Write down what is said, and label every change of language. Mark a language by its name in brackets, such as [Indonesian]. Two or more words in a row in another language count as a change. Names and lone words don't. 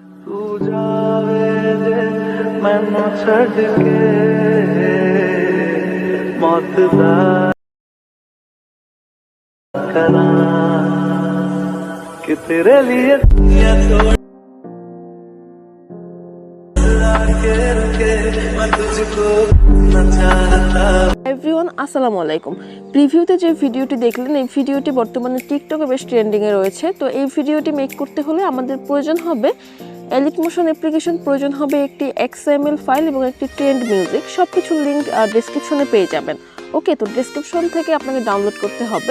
[Punjabi] ਤੂ ਜਾਵੇ ਜੇ ਮੈਨੂੰ ਛੱਡ ਕੇ ਮੌਤ ਦਾ ਕਰਾ [Hindi] कि तेरे लिए दुनिया छोड़ के रुके मैं तुझको न चाहता। [Arabic] এভরিওয়ান السلام عليكم. [Bangla] প্রিভিউতে যে ভিডিওটি দেখলেন এই ভিডিওটি বর্তমানে টিকটকে বেশ ট্রেন্ডিংয়ে রয়েছে। তো এই ভিডিওটি মেক করতে হলে আমাদের প্রয়োজন হবে এলিট মোশন অ্যাপ্লিকেশন, প্রয়োজন হবে একটি XML ফাইল এবং একটি [English] trend music. [Bangla] সব কিছুর লিঙ্ক ডেসক্রিপশনে পেয়ে যাবেন। ওকে, তো ডেসক্রিপশন থেকে আপনাকে ডাউনলোড করতে হবে।